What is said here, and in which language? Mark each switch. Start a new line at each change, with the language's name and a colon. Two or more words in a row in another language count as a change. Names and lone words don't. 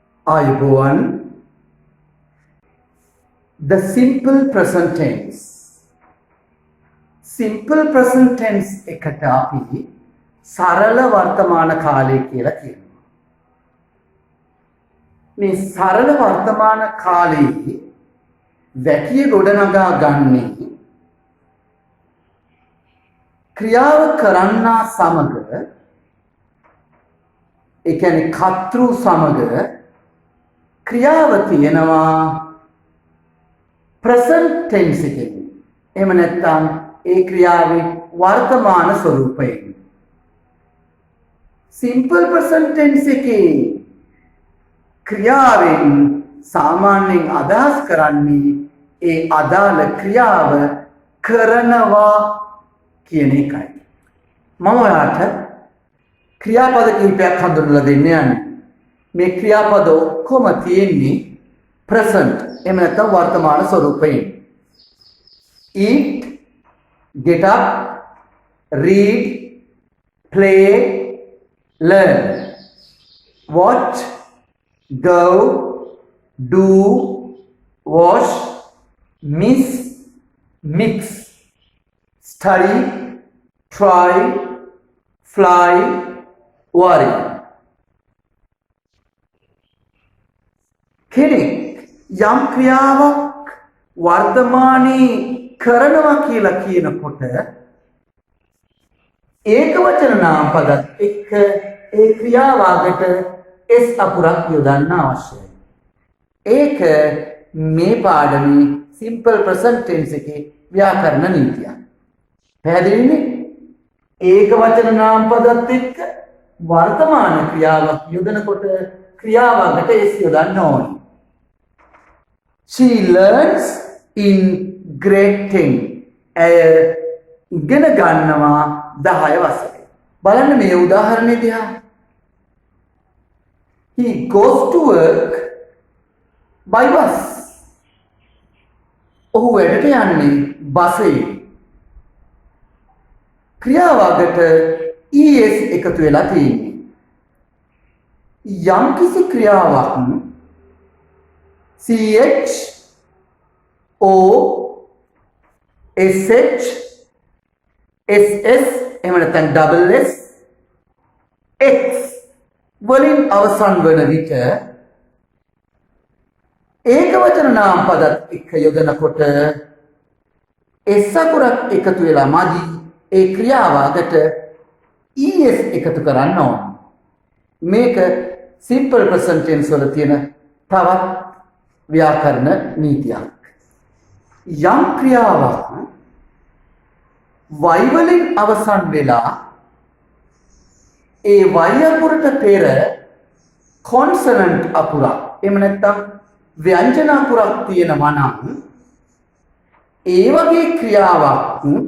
Sinhala: ආයුබෝවන්.
English: The simple present tense. Simple present tense
Sinhala: එකට අපි සරල වර්තමාන කාලය කියලා කියනවා. මේ සරල වර්තමාන කාලයේ වැකිය ගොඩනගා ගන්නේ ක්‍රියාව කරන්නා සමග, ඒ කියන්නේ කර්තෘ සමග ක්‍රියාව තියෙනවා
English: present tense
Sinhala: එකෙන්. එහෙම නැත්නම් ඒ ක්‍රියාවේ වර්තමාන ස්වරූපයෙන්.
English: simple present tense
Sinhala: එකේ ක්‍රියාවෙන් සාමාන්‍යයෙන් අදහස් කරන්නේ ඒ අදාළ ක්‍රියාව කරනවා කියන එකයි. මම ඔයාලට ක්‍රියාපද කිහිපයක් හඳුන්වලා දෙන්න යන්නේ. මේ ක්‍රියාපද ඔක්කොම තියෙන්නේ present, එහෙම නැත්නම් වර්තමාන ස්වරූපයෙන්.
English: eat, get up, read, play, learn. Watch, go, do, wash, miss, mix, study, try, fly, worry.
Sinhala: කෙනෙක් යම් ක්‍රියාවක් වර්තමානයේ කරනවා කියලා කියනකොට ඒක වචන නාමපදත් එක්ක ඒ ක්‍රියාවකට s අකුරක් යොදන්න අවශ්‍යයි. ඒක මේ පාඩමේ
English: simple present tense
Sinhala: එකේ ව්‍යාකරණ නීතියක්. පැහැදිලිනේ? ඒක වචන නාමපදත් එක්ක වර්තමාන ක්‍රියාවක් යොදනකොට ක්‍රියාවකට s යොදන්න ඕනේ.
English: She learns in grade 10.
Sinhala: ඇය ඉගෙන ගන්නවා 10 වසරේ. බලන්න මේ උදාහරණය දිහා.
English: He goes to work by bus.
Sinhala: ඔහු වැඩට යන්නේ බසයෙන්. ක්‍රියාවකට es එකතු වෙලා තියෙන්නේ. යම් කිසි ක්‍රියාවක් ch o sh ss එහෙම නැත්නම්
English: double s
Sinhala: x වලින් අවසන් වන විට ඒක වචන නාමපදත් එක්ක යොදනකොට s අකුරක් එකතු වෙලා මදි ඒ ක්‍රියාවකට es එකතු කරන්න ඕන. මේක
English: simple present tense
Sinhala: වල තියෙන තවත් ව්‍යාකරණ නීතියක්. යම් ක්‍රියාවක් y වලින් අවසන් වෙලා ඒ y අකුරට පෙර consonant අකුරක් එහෙම නැත්නම් ව්‍යංජන අකුරක් තියෙනවා නම් ඒ වගේ ක්‍රියාවක්